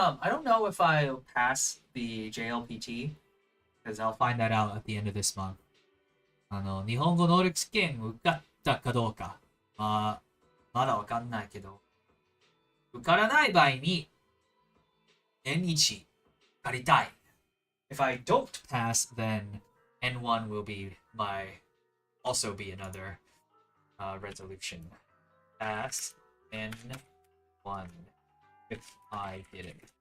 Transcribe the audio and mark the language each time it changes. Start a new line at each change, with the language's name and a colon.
English: I don't know if I'll pass the JLPT because I'll find that out at the end of this month.
Japanese: 日本語能力試験受かったかどうか。まだわかんないけど。受からない場合に N1 借りたい。
English: If I don't pass, then N1 will be also be another resolution. Pass N1 if I didn't.